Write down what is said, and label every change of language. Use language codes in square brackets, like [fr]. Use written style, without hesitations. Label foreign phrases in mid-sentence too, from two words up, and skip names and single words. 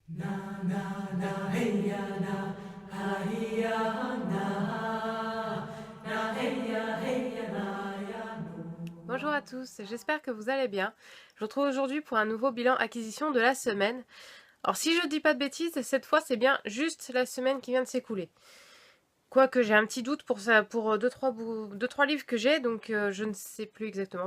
[fr] Na na na hey ya na ha ya na na hey ya na ya no. Bonjour à tous, j'espère que vous allez bien. Je vous retrouve aujourd'hui pour un nouveau bilan acquisition de la semaine. Alors si je dis pas de bêtises, cette fois c'est bien juste la semaine qui vient de s'écouler. Quoique j'ai un petit doute pour ça, pour deux, trois livres que j'ai, donc je ne sais plus exactement.